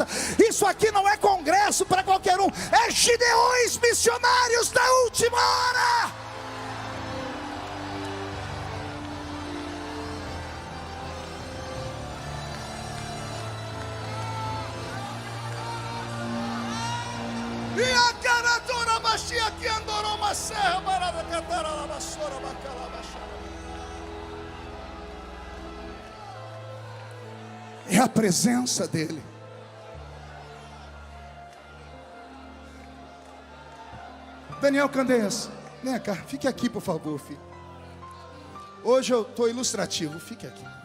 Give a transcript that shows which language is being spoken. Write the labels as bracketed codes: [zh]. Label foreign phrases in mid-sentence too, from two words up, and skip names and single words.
[pt] Isso aqui não é congresso para qualquer um. É Gideões missionários da última hora. E a caratora baixia que andorou uma serra barada catara la vassoura bacala baixara. É a presença dele. Daniel Candeias, Vem cá, fique aqui, por favor, filho. Hoje eu estou ilustrativo, fique aqui.